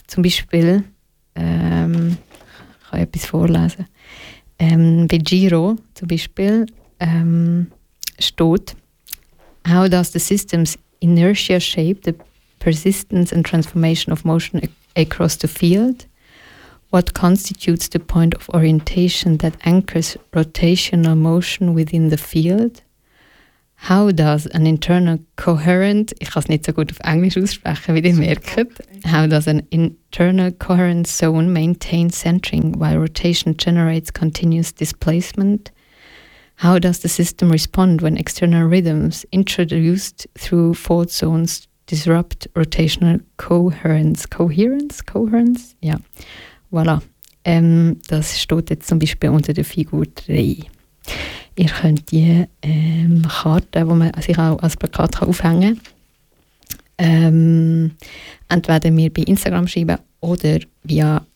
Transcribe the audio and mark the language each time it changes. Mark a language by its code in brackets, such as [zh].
[de] Zum Beispiel, ich kann etwas vorlesen, bei Giro zum Beispiel, steht, [en] how does the system's inertia shape the persistence and transformation of motion across the field? What constitutes the point of orientation that anchors rotational motion within the field? How does an internal coherent, [de] ich kann es nicht so gut auf Englisch aussprechen, wie ihr merkt, [en] how does an internal coherent zone maintain centering while rotation generates continuous displacement? How does the system respond when external rhythms introduced through fault zones disrupt rotational coherence? Coherence? Coherence? Ja, voilà. [de] Das steht jetzt zum Beispiel unter der Figur 3. Ihr könnt die Karte, die man sich auch als Plakat kann aufhängen kann, entweder mir bei Instagram schreiben oder via